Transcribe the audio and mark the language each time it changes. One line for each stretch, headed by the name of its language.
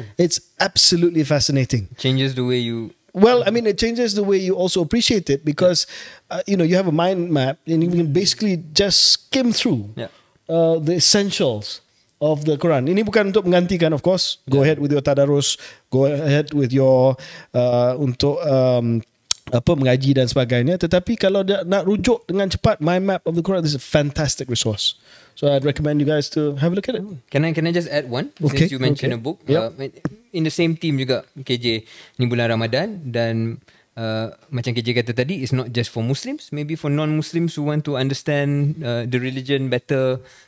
English: It's absolutely fascinating. Changes the way you... Well, I mean, it changes the way you also appreciate it because, you have a mind map and you can basically just skim through the essentials of the Quran.
Malay: Ini bukan untuk menggantikan,
English: of course. Go ahead with your tadarus. Go ahead with your
Malay: untuk mengaji dan sebagainya. Tetapi kalau nak rujuk dengan cepat,
English: mind map of the Quran, this is a fantastic resource. So I'd recommend you guys to have a look at it. Can I just add one? Okay. Since you mentioned a book. In the same team juga, KJ,
Malay: ni bulan Ramadan dan macam KJ kata tadi,
English: it's not just for Muslims, maybe for non-Muslims who want to understand the religion better.